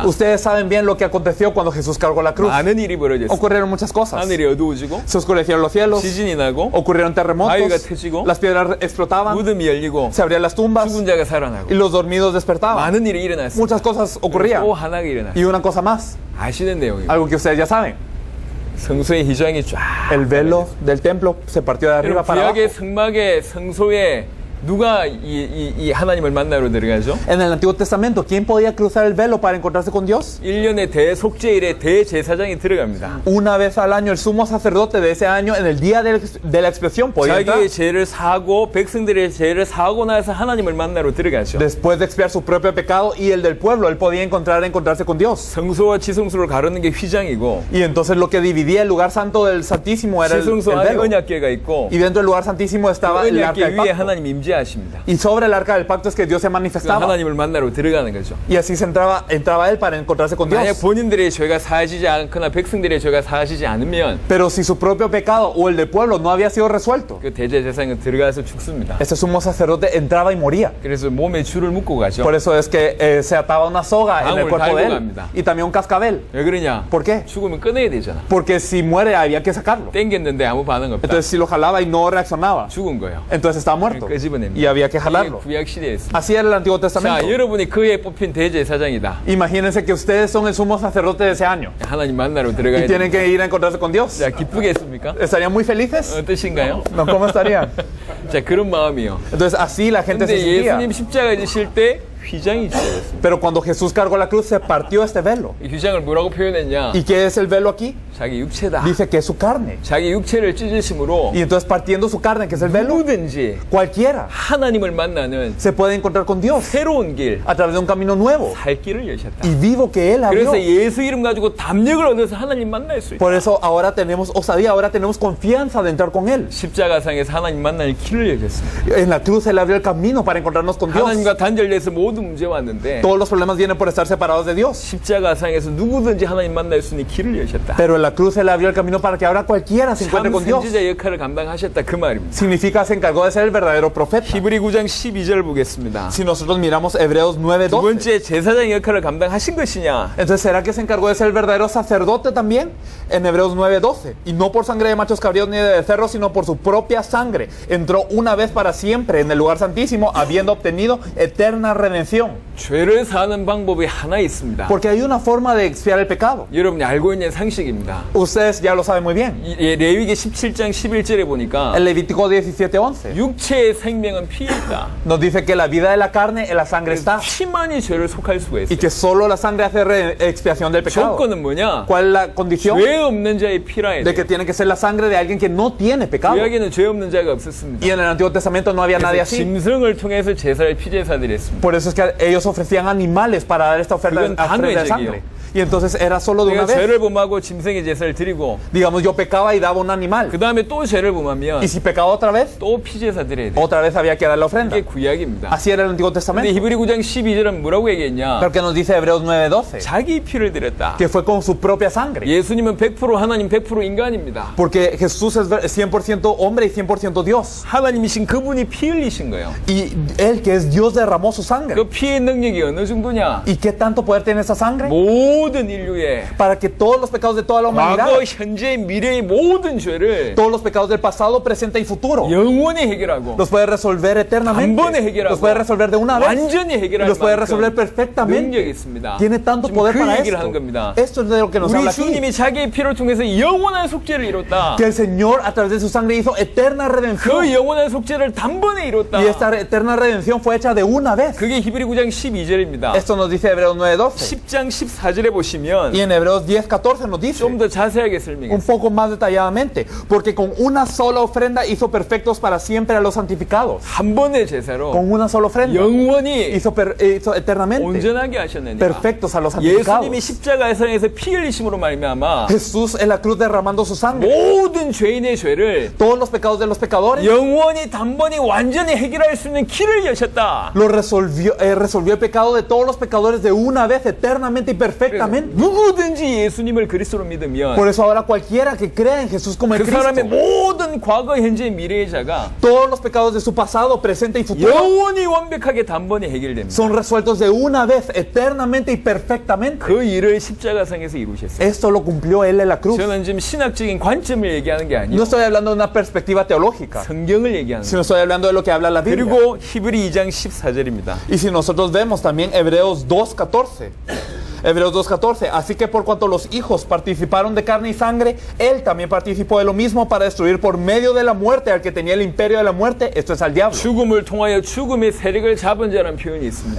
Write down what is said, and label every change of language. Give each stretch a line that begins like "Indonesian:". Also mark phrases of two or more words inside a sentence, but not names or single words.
Spanish: Ustedes saben bien lo que aconteció cuando Jesús cargó la cruz.
Korean: 많은 일이 벌어졌어요.
Spanish: Ocurrieron muchas cosas.
Korean: 하늘이 어두워지고
Spanish: Se oscurecieron los cielos,
Korean: 지진이 나고
Spanish: ocurrieron
Korean: 바위가
Spanish: terremotos,
Korean: 터지고
Spanish: las piedras explotaban,
Korean: 무덤이 열리고
Spanish: se abrían las tumbas
Korean: 죽은 자가 살아나고
Spanish: y los dormidos despertaban.
Korean: 많은 일이 일어났어요.
Spanish: Muchas cosas ocurrían.
Korean: 또 하나가 일어났어요.
Spanish: Y una cosa más,
Korean: 아시는 내용이에요.
Spanish: algo que ustedes ya saben.
Korean: 성소의 휘장이 쫙
Spanish: El velo del templo se partió de arriba
Korean: 여러분,
Spanish: para abajo.
Korean: 구약의 성막의 성소에 누가 이 하나님을 만나러 들어가죠?
Spanish: En el Antiguo Testamento, ¿quién podía cruzar el velo para encontrarse con Dios?
Korean: 1년의 대속죄일에 대제사장이 들어갑니다.
Spanish: Una vez al año, el sumo sacerdote de ese año, en el día de la expiación, podía entrar.
Korean: 자기의 죄를 사하고 백성들의 죄를 사하고 나서 하나님을 만나러 들어가죠.
Spanish: Después de expiar su propio pecado y el del pueblo, él podía encontrarse con Dios.
Korean: 성소와 지성소를 가르는 게 휘장이고
Spanish: Y entonces lo que dividía el lugar santo del Santísimo era el
Korean: 지성소 안에
Spanish: velo.
Korean: 언약궤가 있고
Spanish: Y dentro del lugar santísimo estaba el arca
Korean: 언약궤
Spanish: del
Korean: 위에
Spanish: pacto.
Korean: 하나님 임재하십니다.
Spanish: Y sobre el arca del pacto es que Dios se manifestaba.
Korean: 하나님을 만나러 들어가는 거죠.
Spanish: Y así entraba él para encontrarse con Dios.
Korean: 만약 본인들의 죄가 사하지지 않거나 백성들의 죄가 사하지지 않으면
Spanish: Pero si su propio pecado o el del pueblo no había sido resuelto,
Korean: 그 대제사장은 들어가서 죽습니다.
Spanish: este sumo sacerdote entraba y moría.
Korean: 그래서 몸에 줄을 묶고 가죠.
Spanish: Por eso es que se ataba una soga en el Ángel cuerpo de
Korean: 달고
Spanish: él.
Korean: 갑니다.
Spanish: Y también un cascabel.
Korean: 왜 그러냐?
Spanish: ¿Por qué?
Korean: 죽으면 꺼내야 되잖아.
Spanish: Porque si muere había que sacarlo.
Korean: 땡겼는데 아무 반응 없다.
Spanish: Entonces si lo jalaba y no reaccionaba,
Korean: 죽은 거예요.
Spanish: entonces estaba muerto.
Korean: 끄집어냅니다.
Spanish: Y había que
Korean: 이게
Spanish: jalarlo.
Korean: 구약 시대였습니다.
Spanish: Así era el Antiguo
Korean: 자,
Spanish: Testamento.
Korean: 여러분이 그에 뽑힌 대제사장이다.
Spanish: Imagínense que ustedes son el sumo sacerdote de ese año.
Korean: 하나님 만나러
Spanish: Y
Korean: 들어가야
Spanish: tienen
Korean: 돼.
Spanish: que ir a encontrarse con Dios.
Korean: 자, 기쁘겠습니까?
Spanish: ¿Estarían muy felices?
Korean: 어떠신가요?
Spanish: No, ¿cómo estarían?
Korean: 자, 그런 마음이요.
Spanish: Entonces así la gente se
Korean: 근데
Spanish: sentía.
Korean: 예수님 십자가에 지실 때 휘장이 주어졌습니다.
Spanish: Pero cuando Jesús cargó la cruz se partió este velo.
Korean: 이 휘장을 뭐라고 표현했냐?
Spanish: ¿Y qué es el velo aquí?
Korean: 자기 육체다.
Spanish: Dice que es su carne.
Korean: 자기 육체를 찢으심으로
Spanish: Y entonces partiendo su carne, que es el velo,
Korean: 누구든지
Spanish: cualquiera
Korean: 하나님을 만나는
Spanish: se puede encontrar con Dios
Korean: 새로운 길,
Spanish: a través de un camino nuevo
Korean: 살 길을 여셨다.
Spanish: y vivo que Él abrió.
Korean: 그래서 예수 이름 가지고 담력을 얻어서 하나님 만날 수 있다.
Spanish: Por eso ahora tenemos osadía, ahora tenemos confianza de entrar con Él.
Korean: 십자가상에서 하나님 만날 길을 여셨습니다.
Spanish: En la cruz Él abrió el camino para encontrarnos con Dios.
Korean: 하나님과 단절돼서 모든 문제 왔는데
Spanish: Todos los problemas vienen por estar separados de Dios.
Korean: 십자가상에서 누구든지 하나님 만날 수 있는 길을 여셨다.
Spanish: Pero en la cruz Él abrió el camino para que ahora cualquiera se encuentre
Korean: 참
Spanish: con Dios.
Korean: 선지자 역할을 감당하셨다 그 말입니다.
Spanish: Significa se encargó de ser el verdadero profeta.
Korean: 히브리 9장 12절 보겠습니다.
Spanish: Si nosotros miramos Hebreos
Korean: 두
Spanish: 9:12,
Korean: 번째 제사장 역할을 감당하신 것이냐?
Spanish: entonces ¿será que se encargó de ser el verdadero sacerdote también? En Hebreos 9:12, y no por sangre de machos cabríos ni de becerros, sino por su propia sangre. Entró una vez para siempre en el lugar santísimo, habiendo obtenido eterna redención redención.
Korean: 죄를 사는 방법이 하나 있습니다.
Spanish: Porque hay una forma de expiar el pecado.
Korean: 여러분이 알고 있는 상식입니다.
Spanish: Ustedes ya lo saben muy bien.
Korean: 레위기 17장 11절에 보니까
Spanish: El Levítico 17:11
Korean: 육체의 생명은 피에 있다.
Spanish: nos dice que la vida de la carne en la sangre está
Korean: 피만이 죄를 속할 수가
Spanish: y
Korean: 있어요.
Spanish: que solo la sangre hace expiación del pecado.
Korean: 조건은 뭐냐?
Spanish: ¿Cuál es la condición?
Korean: 죄 없는 자의 피라야
Spanish: De
Korean: 돼.
Spanish: que tiene que ser la sangre de alguien que no tiene pecado.
Korean: 구약에는 죄 없는 자가 없었습니다.
Spanish: Y en el Antiguo Testamento no había nadie
Korean: 그래서
Spanish: así.
Korean: 짐승을 통해서 제사를 피제사들이 했습니다.
Spanish: Por eso es que ellos ofrecían animales para dar esta ofrenda
Korean: 그건
Spanish: de sangre. Y entonces era solo de una
Korean: 내가
Spanish: vez.
Korean: 죄를 범하고 짐승의 제사를 드리고
Spanish: Digamos, yo pecaba y daba un animal.
Korean: 그 다음에 또 죄를 범하면
Spanish: Y si pecaba otra vez,
Korean: 또 피제사 드려야 돼.
Spanish: otra vez había que dar la ofrenda.
Korean: 이게 구약입니다.
Spanish: Así era el Antiguo
Korean: 근데
Spanish: Testamento.
Korean: 히브리 9장 12절은 뭐라고 얘기했냐?
Spanish: Pero que nos dice Hebreos 9:12,
Korean: 자기 피를 드렸다.
Spanish: que fue con su propia sangre.
Korean: 예수님은 100% 하나님 100% 인간입니다.
Spanish: Porque Jesús es 100% hombre y 100% Dios.
Korean: 하나님이신 그분이 피 흘리신 거예요.
Spanish: Y Él, que es Dios, derramó su sangre.
Korean: 그 피의 능력이 어느 정도냐?
Spanish: ¿Y qué tanto poder tiene esa sangre?
Korean: 모든 인류의
Spanish: Para que todos los pecados de toda la humanidad,
Korean: 과거, 현재, 미래의 모든 죄를
Spanish: todos los pecados del pasado, presente y futuro,
Korean: 영원히 해결하고
Spanish: los puede resolver
Korean: 한
Spanish: eternamente.
Korean: 번에 해결하고
Spanish: Los puede resolver de una vez.
Korean: 완전히
Spanish: Y
Korean: 해결할
Spanish: los puede resolver
Korean: 만큼
Spanish: perfectamente.
Korean: 능력이 있습니다.
Spanish: Tiene tanto
Korean: 지금
Spanish: poder
Korean: 그
Spanish: para
Korean: 얘기를
Spanish: esto.
Korean: 하는 겁니다.
Spanish: Esto es de lo que nos
Korean: 우리
Spanish: habla aquí.
Korean: 주님이 자기의 피를 통해서 영원한 속죄를 이뤘다.
Spanish: Que el Señor a través de su sangre hizo eterna redención.
Korean: 그 영원한 속죄를 단번에 이뤘다.
Spanish: Y esta eterna redención fue hecha de una vez.
Korean: 그게 히브리 9장 12절입니다.
Spanish: Esto nos dice Hebreos 9:12.
Korean: 10장 14절에 보시면
Spanish: Y en Hebreos 10:14 nos dice
Korean: 좀 더 자세하게
Spanish: un
Korean: 설명했어요.
Spanish: poco más detalladamente. Porque con una sola ofrenda hizo perfectos para siempre a los santificados.
Korean: 한 번의 제사로
Spanish: Con una sola ofrenda
Korean: 영원히
Spanish: hizo eternamente
Korean: 온전하게 하셨느니라.
Spanish: perfectos a los santificados.
Korean: 예수님이 십자가에서 피 흘리심으로 말미암아
Spanish: Jesús en la cruz derramando su sangre.
Korean: 모든 죄인의 죄를
Spanish: Todos los pecados de los pecadores
Korean: 영원히 단번에 완전히 해결할 수 있는 길을 여셨다.
Spanish: lo resolvió el pecado de todos los pecadores de una vez eternamente y perfectamente.
Korean: 누구든지 예수님을 그리스도로 믿으면
Spanish: Por eso ahora cualquiera que crea en Jesús como el
Korean: 그 사람의
Spanish: Cristo,
Korean: 모든 과거, 현재, 미래의 자가
Spanish: todos los pecados de su pasado, presente y futuro
Korean: 영원히 완벽하게 단번에 해결됩니다.
Spanish: son resueltos de una vez eternamente y perfectamente.
Korean: 그 일을 십자가상에서 이루셨어요.
Spanish: Esto lo cumplió Él en la cruz.
Korean: 저는 지금 신학적인 관점을 얘기하는 게
Spanish: No
Korean: 아니고
Spanish: estoy hablando de una perspectiva teológica,
Korean: 성경을 얘기하는
Spanish: sino
Korean: 거예요.
Spanish: estoy hablando de lo que habla la Biblia.
Korean: 그리고 히브리 2장 14절입니다.
Spanish: Y si nosotros vemos también Hebreos 2:14. Hebreos 2:14. Así que por cuanto los hijos participaron de carne y sangre, Él también participó de lo mismo para destruir por medio de la muerte al que tenía el imperio de la muerte, esto es al diablo.
Korean: 죽음을 통하여 죽음의 세력을 잡은 자라는 표현이 있습니다.